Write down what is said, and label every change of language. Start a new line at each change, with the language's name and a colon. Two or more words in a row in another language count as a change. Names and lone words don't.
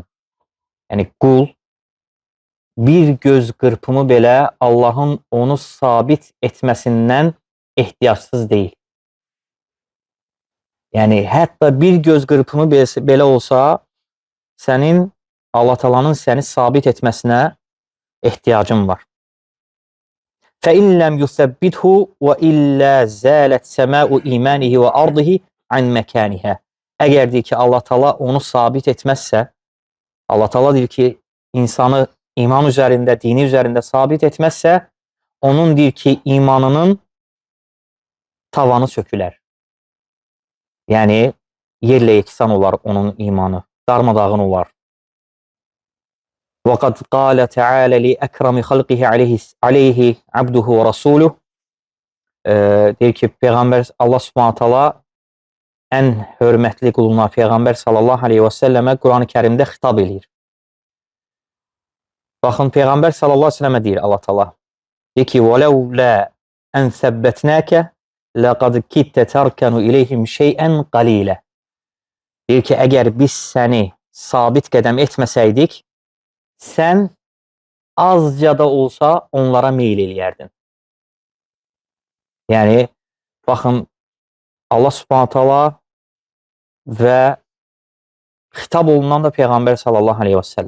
Azerbaijani: Qul bir göz qırpımı belə Allahın onu sabit etməsindən ehtiyacsız deyil. Hətta bir göz qırpımı belə olsa, sənin Allah Taala'nın səni sabit etməsinə ehtiyacın var.
Arabic: فَإِنْ لَمْ يُثَبِّتْهُ وَإِلَّا زَالَتْ سَمَاءُ إِيمَانِهِ وَأَرْضِهِ عَنْ مَكَانِهَا.
Azerbaijani: Əgər deyir ki, Allah Taala onu sabit etməzsə, Allah Taala deyir ki, insanı iman üzərində, dini üzərində sabit etməzsə, onun deyir ki, imanının tavanı sökülər. Yəni, yerlə yeksan olar onun imanı, darmadağın olar.
Arabic: وَقَدْ قَالَ تَعَالَ لِأَكْرَمِ خَلْقِهِ عَلَيْهِ عَبْدُهُ وَرَسُولُهُ
Azerbaijani: deyir ki, Peyğəmbər Allah
Arabic: سبحانه تعالى
Azerbaijani: ən hörmətli quluna Peyğəmbər
Arabic: صلى الله عليه وسلم
Azerbaijani: Quran-ı Kərimdə xitab edir. Baxın, Peyğəmbər
Arabic: صلى الله عليه وسلم
Azerbaijani: deyir Allah taala. Deyir ki,
Arabic: وَلَوْلَا أَنْ ثَبَّتْنَاكَ لَقَدْ كِدْتَ تَرْكَنُ إِلَيْهِمْ شَيْئًا قَلِيلًا.
Azerbaijani: Deyir ki, əgər biz səni sabit qədəm etməsəydik, sən azca da olsa onlara meyl eləyərdin. Yəni, baxın, Allah
Arabic: سبحانه تعالى
Azerbaijani: və xitab olunan da Peyğəmbər
Arabic: صلى الله عليه وسلم.